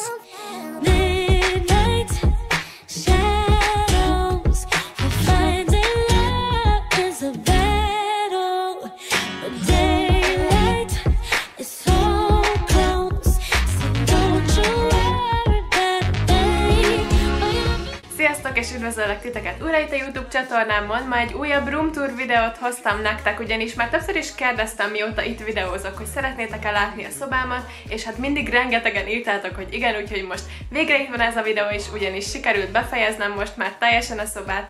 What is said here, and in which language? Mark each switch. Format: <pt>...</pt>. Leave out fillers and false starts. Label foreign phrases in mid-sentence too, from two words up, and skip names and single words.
<en>Midnight shadows, finding love is a battle, but daylight is so close, so don't you worry about a thing.</en> <hu>Sziasztok, és üdvözöllek titeket újra itt a YouTube csatornámon. Ma egy újabb</hu> <en>room tour</en> <hu>videót hoztam nektek, ugyanis már többször is kérdeztem, mióta itt videózok, hogy szeretnétek-e látni a szobámat, és hát mindig rengetegen írtátok, hogy igen, úgyhogy most végre itt van ez a videó is, ugyanis sikerült befejeznem most már teljesen a szobát.</hu>